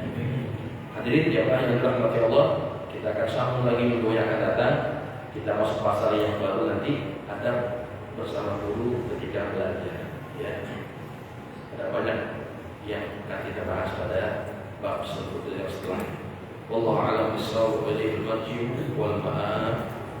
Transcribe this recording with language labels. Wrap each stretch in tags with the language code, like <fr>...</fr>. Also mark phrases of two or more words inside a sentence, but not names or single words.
<id>Hadirin jamaah yang dirahmati Allah, kita akan sambung lagi minggu yang akan datang. Kita masuk pasal yang baru nanti, adab bersama guru ketika belajar, ya. Ada banyak yang akan kita bahas pada bab selanjutnya setelah.</id> <ar>والله أعلم بالصواب، وإليه المرجع والمآب.</ar>